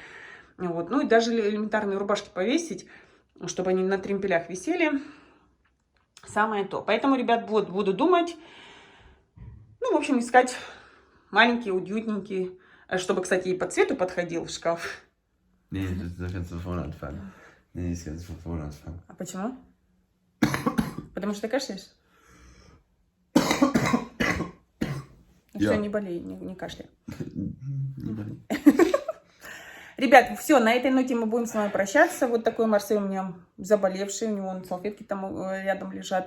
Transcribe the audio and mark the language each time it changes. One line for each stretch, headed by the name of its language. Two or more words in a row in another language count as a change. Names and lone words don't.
Russian: Вот. Ну и даже элементарные рубашки повесить, чтобы они на тремпелях висели. Самое то. Поэтому, ребят, вот буду думать... Ну, в общем, искать маленькие, уютненькие, чтобы, кстати, и по цвету подходил в шкаф.
German: Nee, das kannst du vorne anfangen. Nee, das kannst du von vorne anfangen.
Russian: А почему? Потому что ты кашляешь? Все, не болей, не кашляй. Не болей. Ребят, все, на этой ноте мы будем с вами прощаться. Вот такой Марсель у меня заболевший, у него салфетки там рядом лежат.